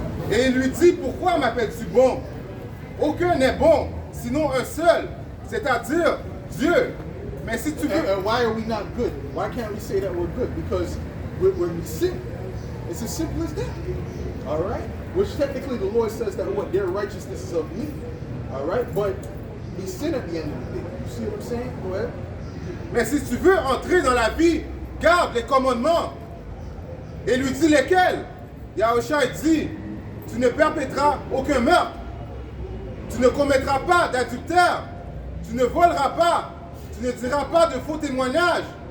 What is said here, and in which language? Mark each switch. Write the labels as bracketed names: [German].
[French] Et il lui dit, pourquoi m'appelles-tu bon? Aucun n'est bon, sinon un seul, c'est-à-dire Dieu. Mais si tu veux... [English] And why are we not good? Why can't we say that we're good? Because we sin. It's as simple as that. All right? Which technically the Lord says that what their righteousness is of me. All right? But we sin at the end of the day. You see what I'm saying? Go ahead. [French] Mais si tu veux entrer dans la vie, garde les commandements. Et lui dit lesquels? Yahushua dit, tu ne perpétras aucun meurtre. Tu ne commettras pas d'adultère. Tu ne voleras pas. Tu ne diras pas de faux témoignages.